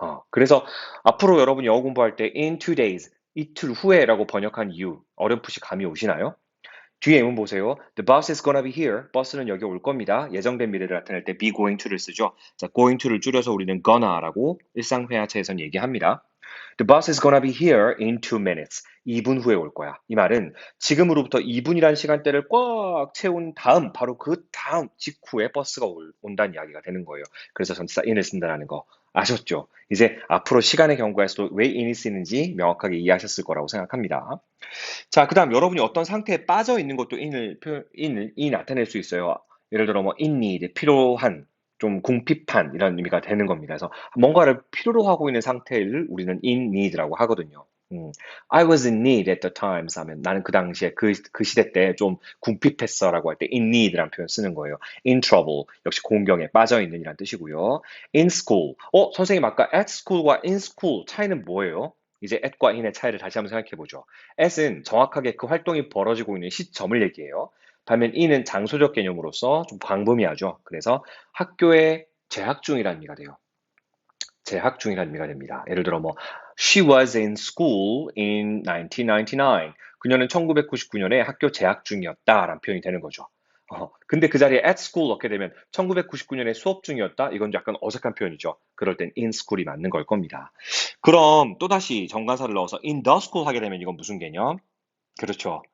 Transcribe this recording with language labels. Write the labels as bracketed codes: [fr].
[ko] 그래서 앞으로 여러분 영어 공부할 때 in 2 days, 이틀 후에라고 번역한 이유 어렴풋이 감이 오시나요? 뒤에 예문 보세요. [en] The bus is gonna be here. [ko] 버스는 여기 올 겁니다. 예정된 미래를 나타낼 때 be going to를 쓰죠. 자, going to를 줄여서 우리는 gonna라고 일상회화체에선 얘기합니다. [en] The bus is gonna be here in 2 minutes. [ko] 2분 후에 올 거야. 이 말은 지금으로부터 2분이라는 시간대를 꽉 채운 다음, 바로 그 다음 직후에 버스가 온다는 이야기가 되는 거예요. 그래서 전치사 in을 쓴다는 거 아셨죠? 이제 앞으로 시간의 경과에서도 왜 in이 쓰이는지 명확하게 이해하셨을 거라고 생각합니다. 자, 그 다음 여러분이 어떤 상태에 빠져 있는 것도 in이 나타낼 수 있어요. 예를 들어 뭐 in need, 필요한, 좀 궁핍한 이런 의미가 되는 겁니다. 그래서 뭔가를 필요로 하고 있는 상태를 우리는 in need라고 하거든요. [en] I was in need at the times [ko] 하면 나는 그 당시에 그 시대 때 좀 궁핍했어라고 할 때 in need라는 표현 쓰는 거예요. in trouble 역시 공경에 빠져 있는 이란 뜻이고요. in school 선생님 아까 at school과 in school 차이는 뭐예요? 이제 at과 in의 차이를 다시 한번 생각해 보죠. at은 정확하게 그 활동이 벌어지고 있는 시점을 얘기해요. 반면 in은 장소적 개념으로서 좀 광범위하죠. 그래서 학교에 재학 중이라는 의미가 돼요. 재학 중이라는 의미가 됩니다. 예를 들어 뭐 [en] She was in school in 1999. [ko] 그녀는 1999년에 학교 재학 중이었다라는 표현이 되는 거죠. 근데 그 자리에 at school 넣게 되면 1999년에 수업 중이었다? 이건 약간 어색한 표현이죠. 그럴 땐 in school이 맞는 걸 겁니다. 그럼 또다시 정관사를 넣어서 in the school 하게 되면 이건 무슨 개념? 그렇죠.